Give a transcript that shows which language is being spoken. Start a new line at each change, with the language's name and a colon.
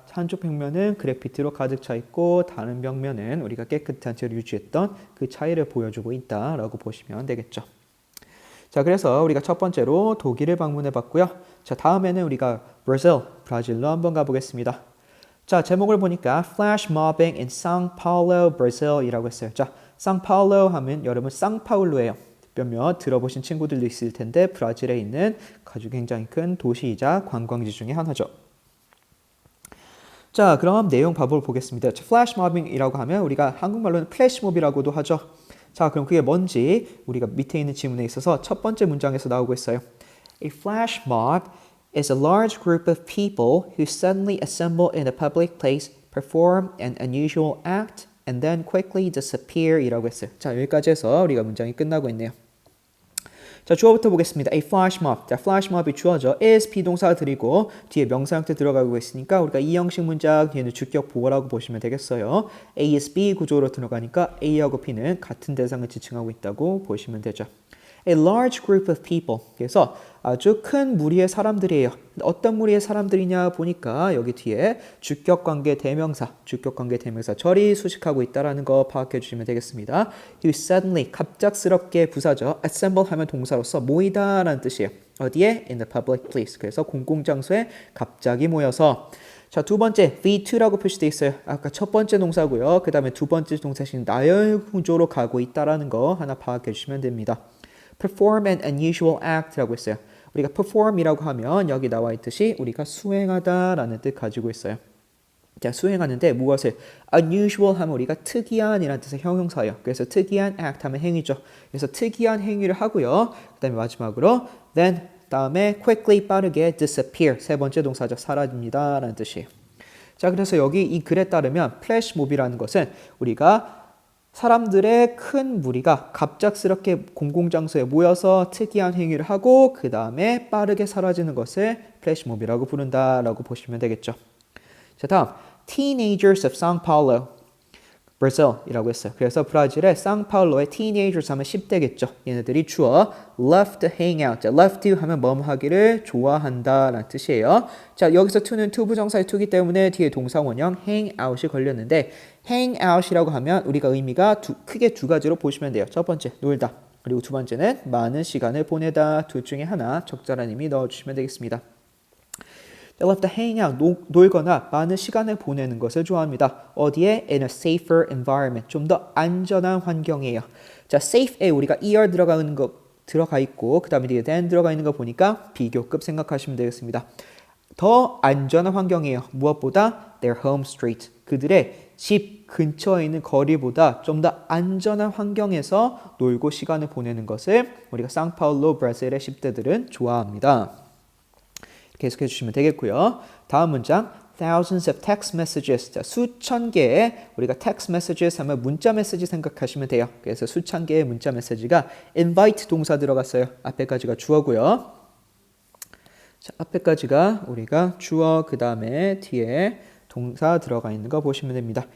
Korean: 한쪽 벽면은 그래피티로 가득 차 있고 다른 벽면은 우리가 깨끗한 채로 유지했던 그 차이를 보여주고 있다라고 보시면 되겠죠. 자, 그래서 우리가 첫 번째로 독일을 방문해 봤고요. 자, 다음에는 우리가 브라질로 한번 가보겠습니다.
English: 자, 제목을 보니까 Flash Mobbing in São Paulo, Brazil
Korean: 이라고 했어요. 자, 상파울로 하면 여러분 상파울로예요. 몇몇 들어보신 친구들도 있을 텐데 브라질에 있는 아주 굉장히 큰 도시이자 관광지 중에 하나죠. 자, 그럼 내용 바로 보겠습니다. 플래시 모빙이라고 하면 우리가 한국말로는 플래시몹이라고도 하죠. 자, 그럼 그게 뭔지 우리가 밑에 있는 지문에 있어서 첫 번째 문장에서 나오고 있어요.
English: A flash mob is a large group of people who suddenly assemble in a public place, perform an unusual act, and then quickly disappear 이라고 했어요.
Korean: 자, 여기까지 해서 우리가 문장이 끝나고 있네요. 자, 주어부터 보겠습니다.
English: A flash mob.
Korean: 자, flash mob이 주어죠. is 비동사 들이고 뒤에 명사 형태 들어가고 있으니까 우리가 이 형식 문장 뒤에는 주격 보어라고 보시면 되겠어요. A is B 구조로 들어가니까 A하고 B는 같은 대상을 지칭하고 있다고 보시면 되죠.
English: A large group of people.
Korean: 그래서 아주 큰 무리의 사람들이에요. 어떤 무리의 사람들이냐 보니까 여기 뒤에 주격관계 대명사 절이 수식하고 있다는 거 파악해 주시면 되겠습니다. You suddenly 갑작스럽게 부사죠. assemble 하면 동사로서 모이다 라는 뜻이에요. 어디에?
English: In the public place.
Korean: 그래서 공공장소에 갑자기 모여서 자, 두 번째 V2라고 표시되어 있어요. 아까 첫 번째 동사고요. 그 다음에 두 번째 동사신 나열 구조로 가고 있다는 거 하나 파악해 주시면 됩니다. perform an unusual act라고 했어요. 우리가 perform이라고 하면 여기 나와 있듯이 우리가 수행하다라는 뜻 가지고 있어요. 자, 수행하는데 무엇을? unusual 하면 우리가 특이한이라는 뜻의 형용사예요. 그래서 특이한 act 하면 행위죠. 그래서 특이한 행위를 하고요. 그 다음에 마지막으로 then 다음에 quickly 빠르게 disappear 세 번째 동사죠. 사라집니다 라는 뜻이에요. 자, 그래서 여기 이 글에 따르면 flash mob이라는 것은 우리가 사람들의 큰 무리가 갑작스럽게 공공장소에 모여서 특이한 행위를 하고 그 다음에 빠르게 사라지는 것을 플래시몹이라고 부른다라고 보시면 되겠죠. 자, 다음
English: Teenagers of São Paulo, Brazil이라고 했어요.
Korean: 그래서 브라질의 상파울로의 teenagers 하면 10대겠죠. 얘네들이 주어
English: love to hang out.
Korean: 자, love to 하면 뭐 하기를 좋아한다 라는 뜻이에요. 자, 여기서 to는 투부정사의 to기 때문에 뒤에 동사 원형 hang out이 걸렸는데 hang out이라고 하면 우리가 의미가 크게 두 가지로 보시면 돼요. 첫 번째, 놀다. 그리고 두 번째는 많은 시간을 보내다. 둘 중에 하나 적절한 의미 넣어주시면 되겠습니다.
English: They love to hang out,
Korean: 놀거나 많은 시간을 보내는 것을 좋아합니다. 어디에?
English: In a safer environment,
Korean: 좀 더 안전한 환경이에요. 자, safe에 우리가 er 들어가 있고 그 다음에 뒤에 than 들어가 있는 거 보니까 비교급 생각하시면 되겠습니다. 더 안전한 환경이에요. 무엇보다?
English: Their home street,
Korean: 그들의 집 근처에 있는 거리보다 좀 더 안전한 환경에서 놀고 시간을 보내는 것을 우리가 상파울로 브라질의 10대들은 좋아합니다. 계속해 주시면 되겠고요. 다음 문장
English: thousands of text messages.
Korean: 자, 수천 개의 우리가 text messages 하면 문자 메시지 생각하시면 돼요. 그래서 수천 개의 문자 메시지가 invite 동사 들어갔어요. 앞에까지가 주어고요. 자, 앞에까지가 우리가 주어 그 다음에 뒤에 동사 들어가 있는 거 보시면 됩니다.